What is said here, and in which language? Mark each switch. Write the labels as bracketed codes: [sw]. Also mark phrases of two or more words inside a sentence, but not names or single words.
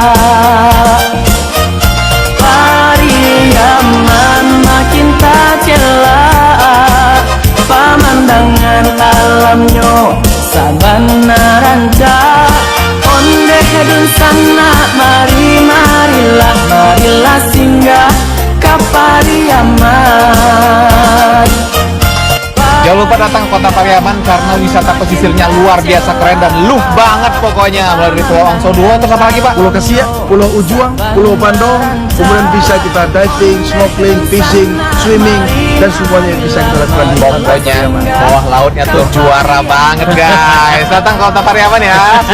[min] Pariaman makin tak jelas, pemandangan alamnya sabana rancak. Onde hedun sana, marilah singgah ke Pariaman. [id] Jangan lupa datang ke kota Pariaman karena wisata pesisirnya luar biasa keren dan luh banget pokoknya. Mulai dari Pulau Angso 2, terus apa lagi Pak? Pulau Kesiak, Pulau Ujuang, Pulau Bandung, kemudian bisa kita [en] diving, snorkeling, fishing, swimming, [id] dan semuanya bisa kita lakukan di Pokoknya bawah lautnya tuh juara banget guys. Datang ke kota Pariaman ya.